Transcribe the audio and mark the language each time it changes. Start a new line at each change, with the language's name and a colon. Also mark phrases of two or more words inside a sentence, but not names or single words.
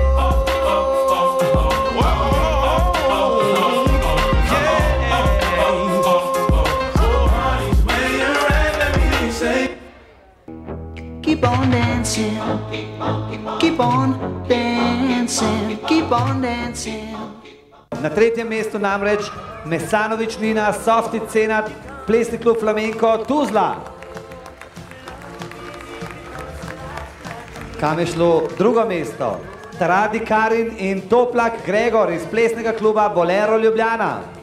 English: Keep on dancing, keep on dancing, keep on dancing.
Slovenian: Na tretjem mestu namreč Mesanović Nina, Softi Cenat, plesni klub Flamenko Tuzla. Kam je šlo drugo mesto? Taradi Karin in Toplak Gregor iz plesnega kluba Bolero Ljubljana.